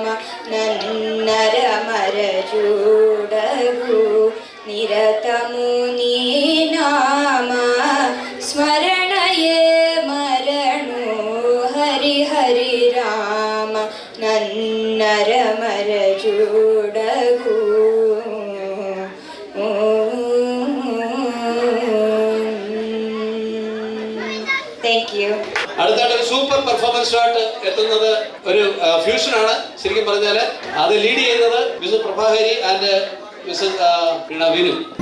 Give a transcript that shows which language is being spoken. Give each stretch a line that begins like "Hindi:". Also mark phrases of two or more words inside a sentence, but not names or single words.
Telugu: నన్నరమర చూడగు నిరతము నీ నామ స్మరణయే మరణు హరి హరి రామ నన్నరమర చూడగు
English: thank you.
Malayalam: അടുത്തായിട്ട് ഒരു
English: super performance
Malayalam: ആയിട്ട് എത്തുന്നത് ഒരു ഫ്യൂഷനാണ്. ശരിക്കും പറഞ്ഞാൽ അത് ലീഡ് ചെയ്യുന്നത് മിസ്റ്റർ പ്രഭാഹരി ആൻഡ് മിസ്റ്റർ വിനു.